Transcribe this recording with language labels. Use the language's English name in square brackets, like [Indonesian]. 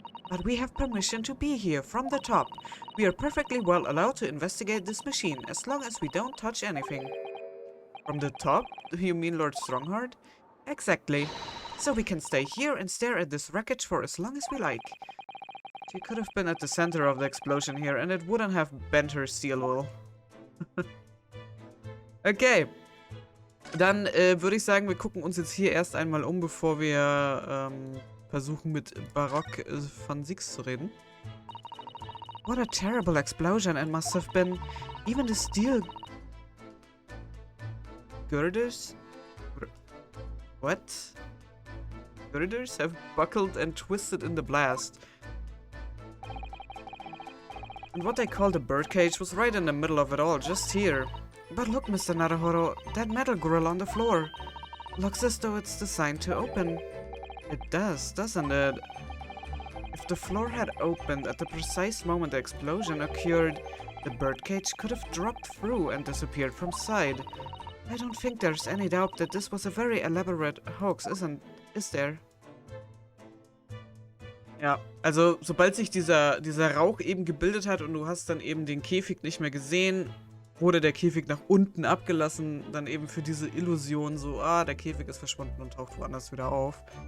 [English] But we have permission to be here from the top. We are perfectly well allowed to investigate this machine, as long as we don't touch anything. From the top? Do you mean Lord Strongheart? Exactly. So we can stay here and stare at this wreckage for as long as we like. She could have been at the center of the explosion here, and it wouldn't have bent her steel will. Okay. [German] Dann würde ich sagen, wir gucken uns jetzt hier erst einmal um, bevor wir versuchen mit Barock von Zieks zu reden. [English] What a terrible explosion it must have been. Even the steel girders? What? Girders have buckled and twisted in the blast. And what they called a birdcage was right in the middle of it all, just here. But look, Mr. Naruhodo, that metal grill on the floor. Looks as though it's designed to open. It does, doesn't it? If the floor had opened at the precise moment the explosion occurred, the birdcage could have dropped through and disappeared from sight. I don't think there's any doubt that this was a very elaborate hoax, is there? [German] Ja, also sobald sich dieser Rauch eben gebildet hat und du hast dann eben den Käfig nicht mehr gesehen, wurde der Käfig nach unten abgelassen, dann eben für diese Illusion so, der Käfig ist verschwunden und taucht woanders wieder auf.